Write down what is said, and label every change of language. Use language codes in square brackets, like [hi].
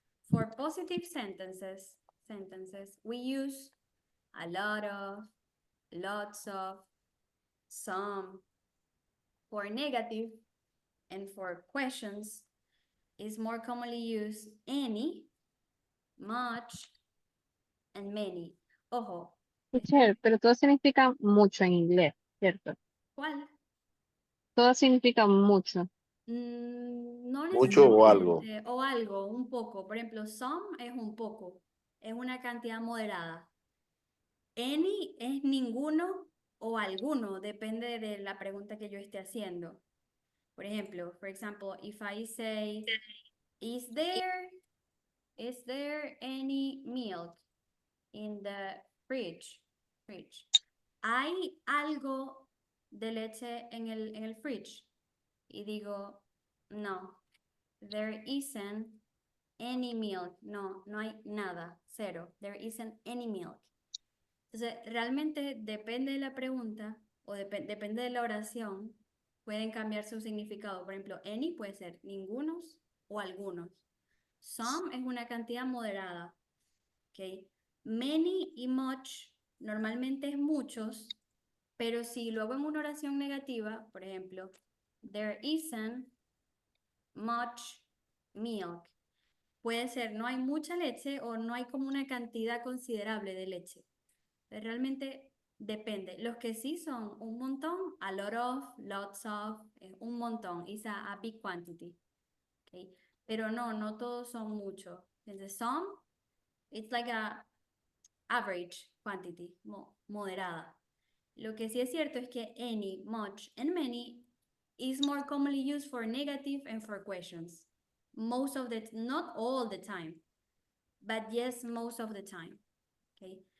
[en] For positive sentences, we use a lot of, lots of, some. For negative and for questions is more commonly used any, much, and many. [es] Ojo, Teacher, pero todo significa mucho en inglés, ¿cierto? ¿cuál? Todo significa mucho. No Mucho o algo. necesariamente, o algo, un poco. Por ejemplo, some es un poco, es una cantidad moderada. Any es ninguno o alguno, depende de la pregunta que yo esté haciendo. Por ejemplo, [en] for example, if I say, is there any milk in the fridge? [es] ¿Hay algo de leche en el fridge? Y digo, [en] no, there isn't any milk. [es] No, no hay nada, cero. [en] There isn't any milk. [es] Entonces, realmente depende de la pregunta o depende de la oración, pueden cambiar su significado. Por ejemplo, any puede ser ningunos o algunos. Some es una cantidad moderada. ¿Ok? Many y much normalmente es muchos, pero si lo hago en una oración negativa, por ejemplo, [en] there isn't much milk. [es] Puede ser no hay mucha leche o no hay como una cantidad considerable de leche. Realmente depende. Los que sí son un montón, [en] a lot of, lots of, [es] un montón, [en] is a big quantity. [es] Okay? Pero no todos son muchos. [en] Entonces, some, it's like a average quantity, moderada. [es] Lo que sí es cierto es que [en] any, much, and many is more commonly used for negative and for questions. Most of the, not all the time, but yes, most of the time. Okay?